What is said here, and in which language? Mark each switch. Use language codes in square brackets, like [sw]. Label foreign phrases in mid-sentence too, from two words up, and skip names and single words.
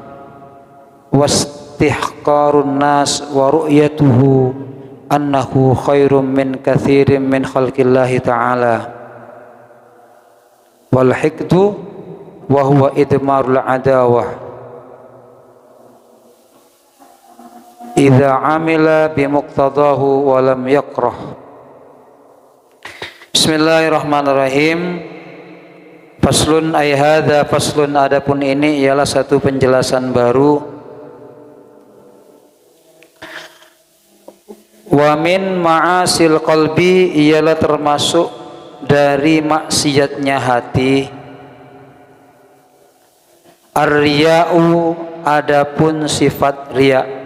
[ar] واستحقار الناس ورؤيته أنه خير من كثير من خلق الله تعالى والحقد وهو إضمار العداوة إذا عمل بمقتضاه ولم يكره. بسم الله الرحمن الرحيم. فصل أي هذا فصل, [id] adapun ini ialah satu penjelasan baru. [ar] ومن معاصي القلب, [id] ialah termasuk dari maksiatnya hati. Ar-riya'u, adapun sifat riya.